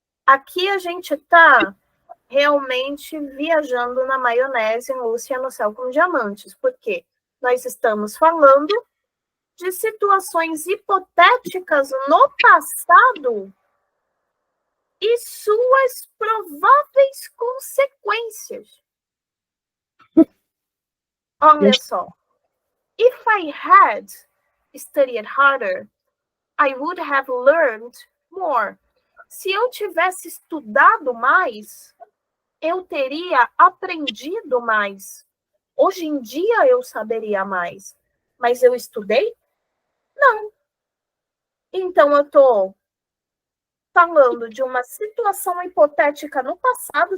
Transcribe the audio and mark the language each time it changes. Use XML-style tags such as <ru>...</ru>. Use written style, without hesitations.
<pt>Aqui a gente está realmente viajando na maionese, Lúcia, no céu com diamantes. Por quê? Nós estamos falando de situações hipotéticas no passado e suas prováveis consequências. Olha só.</pt> <en>If I had studied harder, I would have learned more.</en> <pt>Se eu tivesse estudado mais, eu teria aprendido mais. Hoje em dia eu saberia mais. Mas eu estudei? Não. Então eu estou falando de uma situação hipotética no passado.</pt>